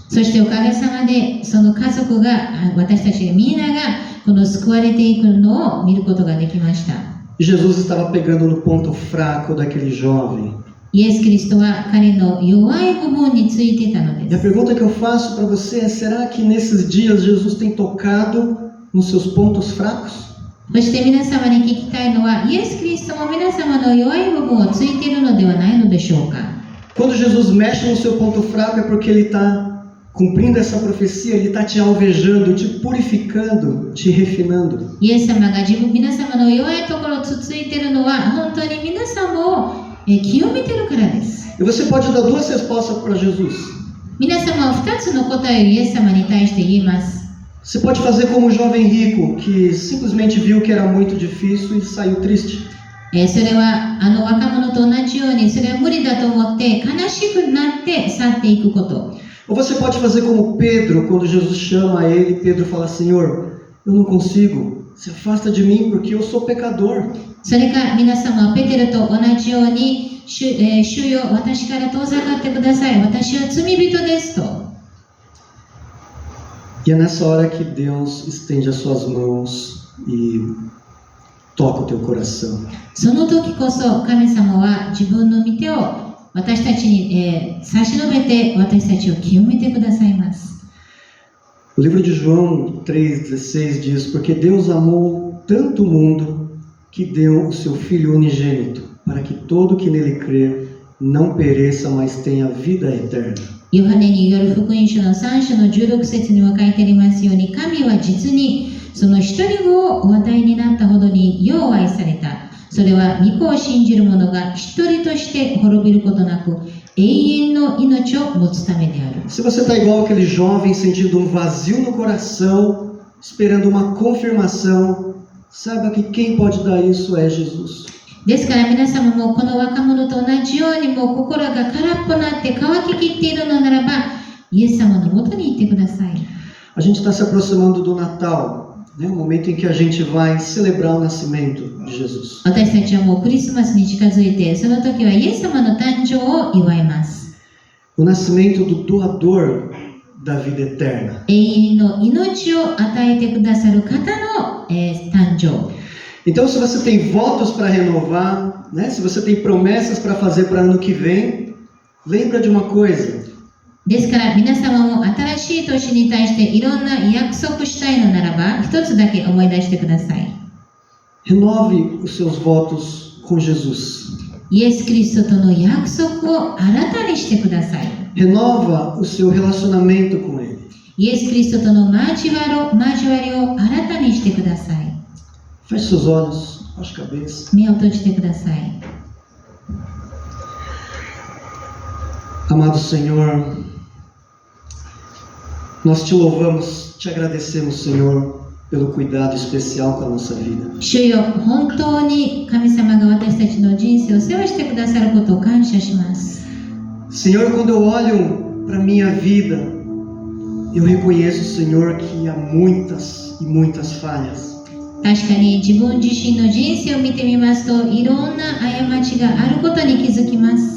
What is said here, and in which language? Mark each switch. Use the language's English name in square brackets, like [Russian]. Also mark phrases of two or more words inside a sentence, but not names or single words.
[Japanese] そしておかげさまでその家族が、私たちみんながこの救われていくのを見ることができました。 [Portuguese] E Jesus estava pegando no ponto fraco daquele jovem. [Japanese] イエス・キリストは彼の弱い部分についていたの [Portuguese] E [Japanese] で [Portuguese] a [Japanese] す。 [Portuguese] pergunta que eu faço para você é: será que nesses dias Jesus tem tocado nos seus pontos fracos? [Japanese] そして皆様に聞きたいのは、イエス・キリストも皆様の弱い部分をついているのではないのでしょうか。 [Portuguese] Quando Jesus mexe no seu ponto fraco é porque Ele está cumprindo essa profecia, Ele está te alvejando, te purificando, te refinando. [Japanese] イエス様が皆様の弱いところをつついているのは、本当に皆様を清めているからです。 [Portuguese] E você pode dar duas respostas para Jesus. [Japanese] 皆様は2つの答えをイエス様に対して言います。 [Portuguese] Você pode fazer como o jovem rico, que simplesmente viu que era muito difícil e saiu triste. [Japanese] それは若者と同じように、それは無理だと思って悲しくなって去っていくこと。 [Portuguese] Ou você pode fazer como Pedro, quando Jesus chama ele, Pedro fala: Senhor, eu não consigo, se afasta de mim porque eu sou pecador. [Japanese] それか皆様はペテルと同じように、主よ、私から遠ざかってください。私は罪人ですと。 [Portuguese] E é nessa hora que Deus estende as suas mãos e toca o teu coração. [Japanese] その時こそ神様は自分の御手を私たちに、差し伸べて私たちを清めてくださいます。 [Portuguese] O livro de João 3,16 diz: Porque Deus amou tanto o mundo que deu o seu Filho unigênito, para que todo que nele crê não pereça, mas tenha vida eterna. [Japanese] ヨハネによる福音書の3章の16節には書いてありますように、神は実にその一人子をお与えになったほどによう愛された。それは御子を信じる者が一人として滅びることなく、永遠の命を持つためである。 [Portuguese] Se você está igual aquele jovem sentindo um vazio no coração, esperando uma confirmação, saiba que quem pode dar isso é Jesus. [Japanese] ですから皆様もこの若者と同じように、もう心が空っぽになって乾ききっているのならば、イエス様のもとに行ってください。 [Portuguese] A gente está se aproximando do Natal né? O momento em que a gente vai celebrar o nascimento de Jesus. [Japanese] 私たちはもうクリスマスに近づいて、その時はイエス様の誕生を祝います。 [Portuguese] O nascimento do doador da vida eterna. [Japanese] 永遠の命を与えてくださる方の、誕生。 [Portuguese] Então, se você tem votos para renovar, né? Se você tem promessas para fazer para ano que vem, lembra de uma coisa. [Japanese] ですから皆様も新しい年に対していろんな約束したいのならば、一つだけ思い出してください。 [Portuguese] Renove os seus votos com Jesus. [Japanese] イエス・キリストとの約束を新たにしてください。 [Portuguese] Renova o seu relacionamento com Ele. [Japanese] イエス・キリストとの交わりを新たにしてください。 [Portuguese] Feche seus olhos, baixe a cabeça. [Japanese] 目を閉じてください。 [Portuguese] Amado Senhor, nós te louvamos, te agradecemos, Senhor, pelo cuidado especial com a nossa vida. [Japanese] 主よ、本当に神様が私たちの人生を世話してくださることを感謝します。 [Portuguese] Senhor, quando eu olho para a minha vida, eu reconheço, Senhor, que há muitas e muitas falhas. [Japanese] 確かに自分自身の人生を見てみますと、いろんな過ちがあることに気づきます。